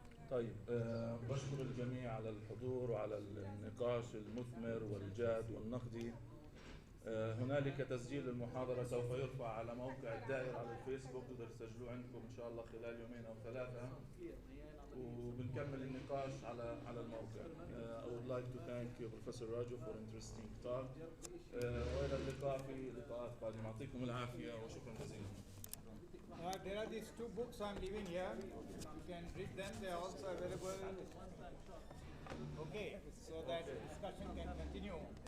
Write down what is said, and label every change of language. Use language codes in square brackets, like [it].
[ar] طيب بشكر الجميع على الحضور وعلى النقاش المثمر والجاد والنقدي. هنالك تسجيل المحاضرة سوف يرفع على موقع الدائرة على الفيسبوك، تقدر تسجلوه عندكم إن شاء الله خلال 2 أو 3، وبنكمل النقاش على الموقع. [en] I would like to thank you Professor Raju for interesting talk. [ar] وإلى اللقاء في لقاءات قادمة. يعطيكم العافية وشكرا جزيلا. [en] There are these 2 books I'm leaving here. You can read them. They are also available. Okay, so that discussion can continue.